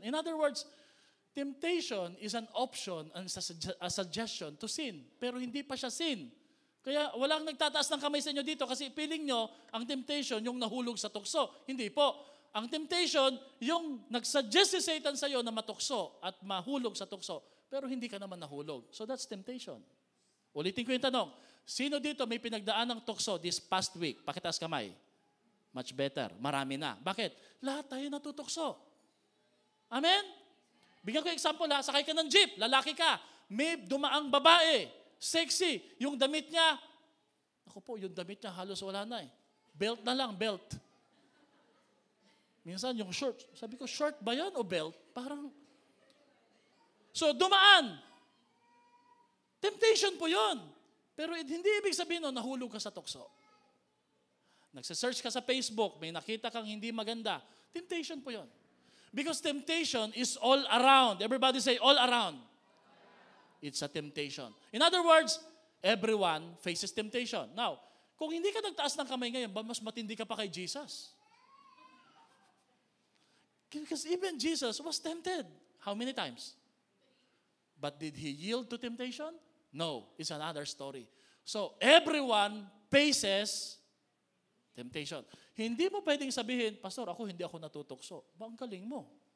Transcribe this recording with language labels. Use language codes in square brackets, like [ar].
[en] In other words, temptation is an option and a suggestion to sin. [tl] Pero hindi pa siya sin. Kaya walang nagtataas ng kamay sa inyo dito kasi feeling nyo ang temptation yung nahulog sa tukso. Hindi po. Ang temptation yung nagsuggest si Satan sa iyo na matukso at mahulog sa tukso. Pero hindi ka naman nahulog. [en] So that's temptation. [tl] Ulitin ko yung tanong. Sino dito may pinagdaan ng tukso this past week? Pakitaas kamay. Much better. Marami na. Bakit? Lahat tayo natutukso. Amen? Bigyan ko example ha, sakay ka ng jeep, lalaki ka, may dumaang babae, sexy, yung damit niya, ako po, yung damit niya halos wala na eh. Belt na lang, belt. Minsan yung short, sabi ko, short ba yan o belt? Parang, so dumaan. Temptation po yun. Pero hindi ibig sabihin nun, nahulog ka sa tukso. Nagsa-search ka sa Facebook, may nakita kang hindi maganda. Temptation po yun. [en] Because temptation is all around. Everybody say, all around. It's a temptation. In other words, everyone faces temptation. [tl] Now, kung hindi ka nagtaas ng kamay ngayon, mas matindi ka pa kay Jesus. [en] Because even Jesus was tempted. How many times? But did he yield to temptation? No. It's another story. So, everyone faces temptation. [tl] Hindi mo pwedeng sabihin, Pastor, hindi ako natutukso. Ang galing mo.